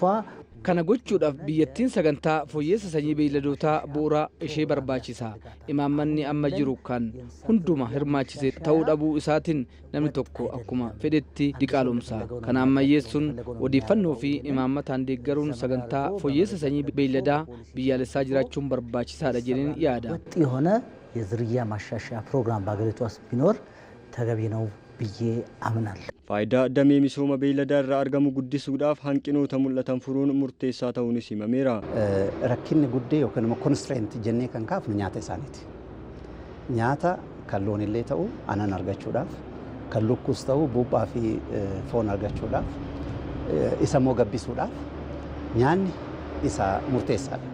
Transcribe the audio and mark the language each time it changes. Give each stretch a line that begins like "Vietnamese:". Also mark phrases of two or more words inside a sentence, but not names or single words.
Oromo: Kana gochuudhaaf biyyattiin sagantaa fooyyessa sanyii beeyladootaa bu'uuraa ishee barbaachisa. Imaammanni amma jiru kan hunduma hirmaachise ta'uu dhabuu isaatiin namni tokko akkuma fedhetti diqaalomsa. Kana ammayyeessuun odeeffannoo fi imaammataan deeggaruun sagantaa fooyyessa sanyii beeyladaa biyyaalessaa jiraachuun barbaachisaadha jedheen yaada.
Amharic: ወጥ የሆነ የዝርያ ማሻሻያ ፕሮግራም በሀገሪቷ ውስጥ ቢኖር ተገቢ ነው ብዬ አምናለሁ።
Oromo: Faayidaa damee misooma beelladaa irraa argamu guddisuudhaaf hanqinoota mul'atan furuun murteessaa ta'uunis himameera. Rakkinni guddee yookaan immoo konstireent jennee kan kaafnu nyaata isaaniiti. Nyaata kan loonillee ta'u aannan argachuudhaaf, kan lukkuus ta'u buuphaa fi foon argachuudhaaf, isa immoo gabbisuudhaaf nyaanni isa murteessaadha.